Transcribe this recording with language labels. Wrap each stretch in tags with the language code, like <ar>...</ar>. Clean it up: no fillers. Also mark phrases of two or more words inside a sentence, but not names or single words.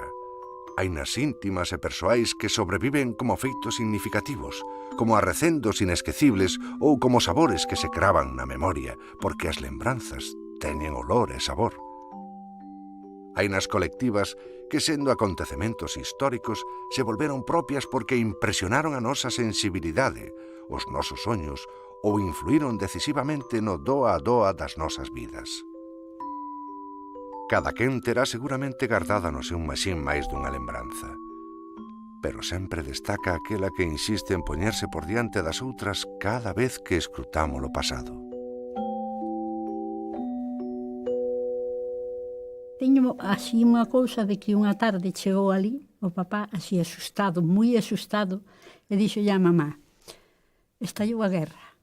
<gl>Hai nas íntimas e persoais que sobreviven como feitos significativos, como arrecendos inesquecibles ou como sabores que se cravan na memoria, porque as lembranzas teñen olor e sabor. Hai nas colectivas que, sendo acontecementos históricos, se volveron propias porque impresionaron a nosa sensibilidade, os nosos soños, ou influíron decisivamente no doa a doa das nosas vidas. Cada quen terá seguramente guardada no seu maxín máis dunha lembranza. Pero sempre destaca aquela que insiste en poñerse por diante das outras cada vez que escrutamos o pasado. Teño así unha cousa de que unha tarde chegou ali o papá así asustado, moi asustado, e dixolle a mamá: estallou a guerra.</gl>